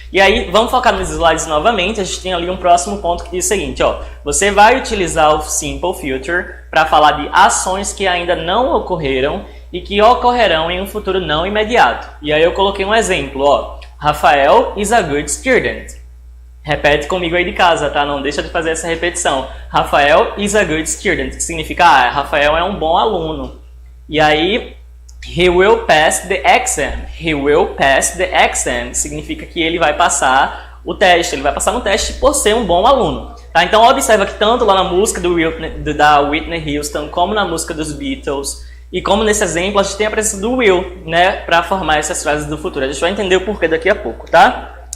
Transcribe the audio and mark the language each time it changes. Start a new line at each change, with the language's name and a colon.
Portuguese: E aí, vamos focar nos slides novamente, a gente tem ali um próximo ponto que diz o seguinte, ó, você vai utilizar o Simple Future para falar de ações que ainda não ocorreram e que ocorrerão em um futuro não imediato. E aí eu coloquei um exemplo, ó,
English: Rafael is a good student.
Portuguese: Repete comigo aí de casa, tá? Não deixa de fazer essa repetição.
English: Rafael is a good student,
Portuguese: que significa, Rafael é um bom aluno.
English: E aí, he will pass the exam. He will pass the exam.
Portuguese: Significa que ele vai passar o teste. Ele vai passar no teste por ser um bom aluno. Tá? Então, observa que tanto lá na música da Whitney Houston, como na música dos Beatles, e como nesse exemplo, a gente tem a presença do will, né? Para formar essas frases do futuro. A gente vai entender o porquê daqui a pouco, tá?